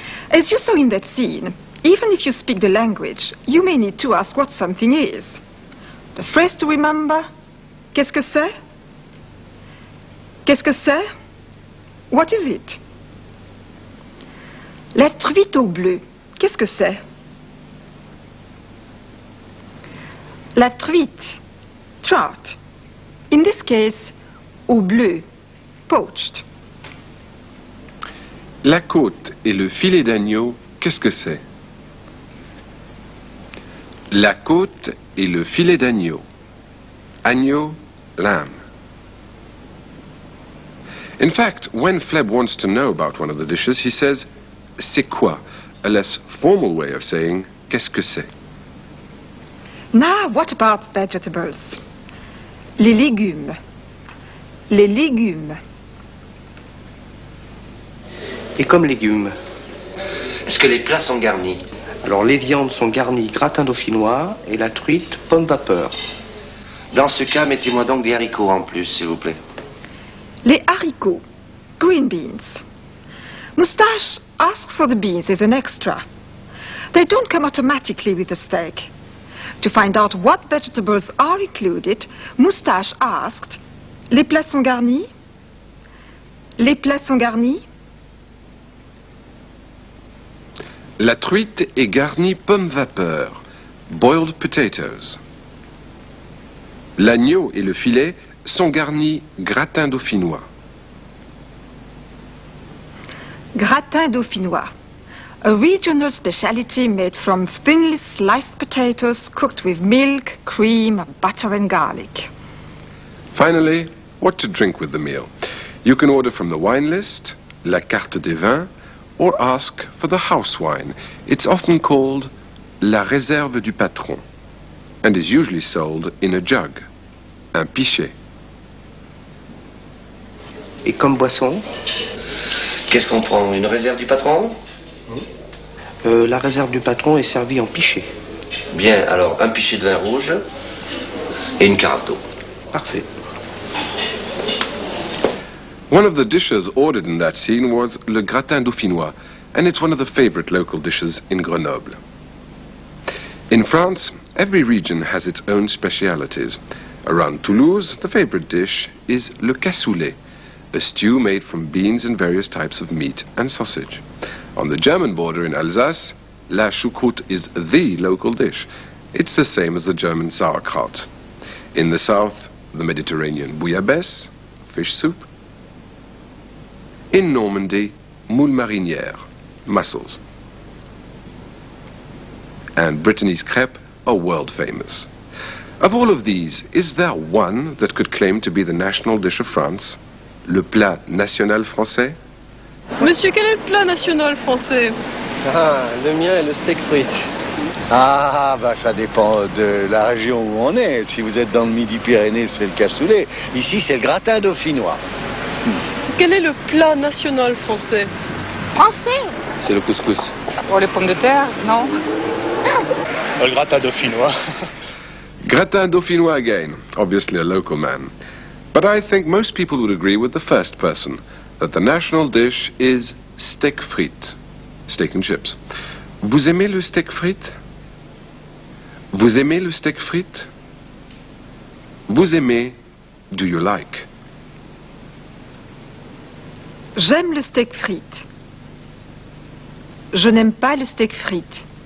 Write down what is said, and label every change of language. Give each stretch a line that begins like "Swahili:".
English: As you saw in that scene, even if you speak the language, you may need to ask what something is. The phrase to remember,
French: qu'est-ce que c'est? Qu'est-ce que c'est?
English: What is it?
French: La truite au bleu, qu'est-ce que c'est? La truite, trout.
English: In this case,
French: au bleu,
English: poached.
French: La côte et le filet d'agneau, qu'est-ce que c'est? La côte et le filet d'agneau. Agneau, lamb.
English: In fact, when Fleb wants to know about one of the dishes, he says,
French: c'est quoi?
English: A less formal way of saying,
French: qu'est-ce que c'est?
English: Now, what about vegetables?
French: Les légumes. Les légumes. Et comme légumes. Est-ce que les plats sont garnis? Alors les viandes sont garnies gratin dauphinois et la truite pomme vapeur. Dans ce cas, mettez-moi donc des haricots en plus, s'il vous plaît. Les haricots.
English: Green beans. Moustache asks for the beans as an extra. They don't come automatically with the steak. To find out what vegetables are included, Moustache asked,
French: les plats sont garnis? Les plats sont garnis? La truite est garnie pomme vapeur,
English: boiled potatoes.
French: L'agneau et le filet sont garnis gratin dauphinois. Gratin dauphinois.
English: A regional speciality made from thinly sliced potatoes cooked with milk, cream, butter and garlic. Finally, what to drink with the meal. You can order from the wine list,
French: la carte des vins,
English: or ask for the house wine. It's often called
French: la réserve du patron
English: and is usually sold in a jug,
French: un pichet. Et comme boisson, Qu'est-ce qu'on prend? Une réserve du patron? la réserve du patron est servie en pichet. Bien, alors un pichet de vin rouge et une carafe d'eau. Parfait.
English: One of the dishes ordered in that scene was le gratin dauphinois, and it's one of the favorite local dishes in Grenoble. In France, every region has its own specialities. Around Toulouse, the favorite dish is le cassoulet, a stew made from beans and various types of meat and sausage. On the German border in Alsace, la choucroute is the local dish. It's the same as the German sauerkraut. In the south, the Mediterranean bouillabaisse, fish soup. In Normandy, moule marinière, mussels. And Brittany's crêpes are world famous. Of all of these, is there one that could claim to be the national dish of France?
French: Le plat national français? Monsieur, quel est le plat national français? Ah, le mien est le steak frites. Ah, bah ça dépend de la région où on est. Si vous êtes dans le Midi-Pyrénées, c'est le cassoulet. Ici, c'est le gratin dauphinois. Quel est le plat national français? Français? C'est le couscous. Oh, les pommes de terre, non? Le gratin dauphinois.
English: Gratin dauphinois again, obviously a local man. But I think most people would agree with the first person, that the national dish is steak frites, steak and chips.
French: Vous aimez le steak frites? Vous aimez le steak frites? Vous aimez,
English: do you like?
French: J'aime le steak frites. Je n'aime pas le steak frites.